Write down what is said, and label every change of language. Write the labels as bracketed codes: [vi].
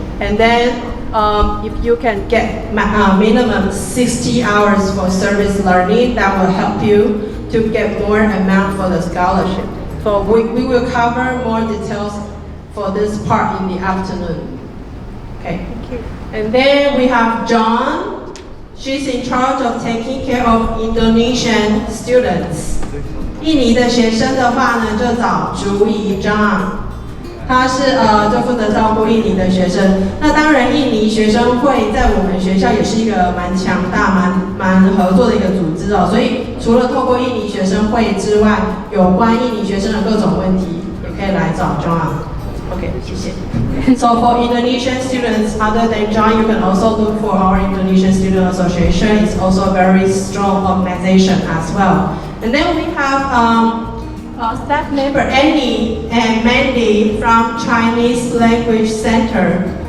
[en] And then if you can get minimum 60 hours for service learning, that will help you to get more amount for the scholarship. So we will cover more details for this part in the afternoon. Okay. Thank you. And then we have John. She's in charge of taking care of Indonesian students. [zh] 印尼的学生的话呢，就找竹怡 John。他是就负责照顾印尼的学生。那当然，印尼学生会在我们学校也是一个蛮强大、蛮合作的一个组织哦。所以除了透过印尼学生会之外，有关印尼学生的各种问题，也可以来找 John。 OK， 谢谢。 [en] So for Indonesian students, other than John, you can also look for our Indonesian Student Association. It's also a very strong organization as well. And then we have staff member Annie and Mandy from Chinese Language Center.